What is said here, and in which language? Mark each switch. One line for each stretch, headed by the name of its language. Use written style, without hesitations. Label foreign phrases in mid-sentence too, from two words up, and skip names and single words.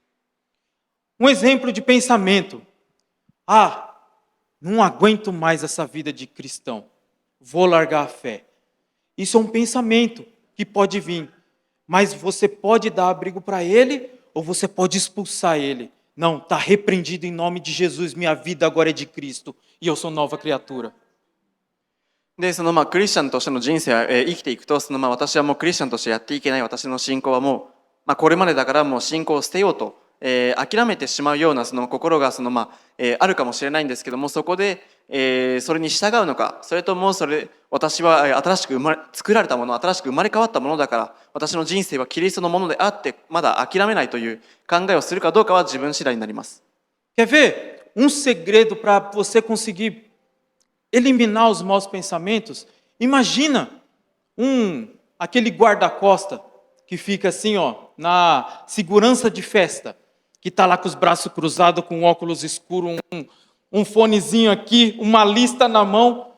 Portuguese: exemplo de pensamento. Ah, não aguento mais essa vida de cristão. Vou largar a fé. Isso é pensamento que pode vir, mas você pode dar abrigo para ele ou você pode expulsar ele. Não, está repreendido em nome de Jesus, minha vida agora é de Cristo e eu sou nova criatura.
Japanese: でクリスチャンとしての人生を生きていくと私はもうクリスチャンとしてやっていけない、私の信仰はもう、これまでだからもう信仰を捨てようと、諦めてしまうような心があるかもしれないんですけども、そこで、それに従うのか、それとも私は新しく作られたもの、新しく生まれ変わったものだから、私の人生はキリストのものであってまだ諦めないという考えをするかどうかは自分次第になります。
Portuguese: Quer ver segredo para você conseguir eliminar os maus pensamentos? Imagina aquele guarda-costa que fica assim, ó, na segurança de festa, que está lá com os braços cruzados, com óculos escuros, fonezinho aqui, uma lista na mão.